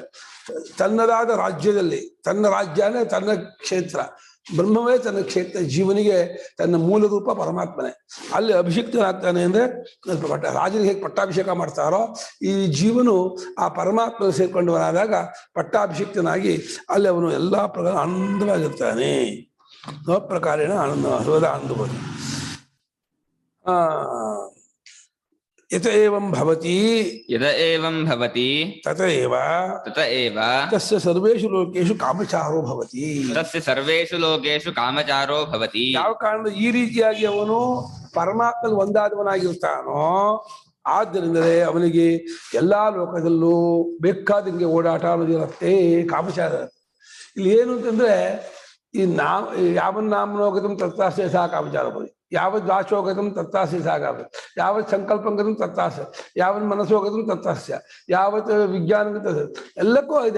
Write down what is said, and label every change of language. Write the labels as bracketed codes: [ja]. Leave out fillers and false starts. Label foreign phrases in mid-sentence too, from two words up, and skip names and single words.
[kn] ತನ್ನದಾದ ರಾಜ್ಯದಲ್ಲಿ, ತನ್ನ ರಾಜ್ಯನೇ ತನ್ನ ಕ್ಷೇತ್ರ, ಬ್ರಹ್ಮವೇ ತನ್ನ ಕ್ಷೇತ್ರ. ಜೀವನಿಗೆ ತನ್ನ ಮೂಲ ರೂಪ ಪರಮಾತ್ಮನೇ. ಅಲ್ಲಿ ಅಭಿಷಿಕ್ತನಾಗ್ತಾನೆ ಅಂದ್ರೆ ರಾಜನಿಗೆ ಹೇಗೆ ಪಟ್ಟಾಭಿಷೇಕ ಮಾಡ್ತಾರೋ ಈ ಜೀವನು ಆ ಪರಮಾತ್ಮ ಸೇರ್ಕೊಂಡವನಾದಾಗ ಪಟ್ಟಾಭಿಷಿಕ್ತನಾಗಿ ಅಲ್ಲಿ ಅವನು ಎಲ್ಲಾ ಪ್ರಕಾರ ಆನಂದವಾಗಿರ್ತಾನೆ. [sa] ಪ್ರಕಾರೇಣ ಆನಂದ ಸರ್ವದಾ ಆನಂದಬಹುದು. ಯತ ಏವಂ ಭವತಿ ತತ ಏವ ತಸ್ಯ ಸರ್ವೇಷು ಲೋಕೇಶು ಕಾಮಚಾರೋ ಭವತಿ. [kn] ಯಾವ ಕಾರಣದ ಈ ರೀತಿಯಾಗಿ ಅವನು ಪರಮಾತ್ಮ ಒಂದಾದವನಾಗಿರ್ತಾನೋ ಆದ್ದರಿಂದಲೇ ಅವನಿಗೆ ಎಲ್ಲಾ ಲೋಕದಲ್ಲೂ ಬೇಕಾದಂಗೆ ಓಡಾಟ ಅನ್ನೋದಿರುತ್ತೆ. ಕಾಮಚಾರ ಇಲ್ಲಿ ಏನು ಅಂತಂದ್ರೆ ಈ [sa] ಯಾವನ್ನಾಮನೋಗತಂ ತತ್ರಾಸ್ಯ ಸಹ ಕಾಮಚಾರ ಭವತಿ, ಯಾವದ್ ವಾಚೋಗತಂ ತತ್ರಾಸ್ಯ ಸಹ ಆಗುತ್ತೆ, ಯಾವತ್ ಸಂಕಲ್ಪಂಗತಂ ತತ್ರಾಸ್ಯ, ಯಾವನ್ ಮನಸ್ಸೋಗತಂ ತತ್ರಾಸ್ಯ, ಯಾವತ್ ವಿಜ್ಞಾನ [kn] ಎಲ್ಲಕ್ಕೂ ಇದೆ.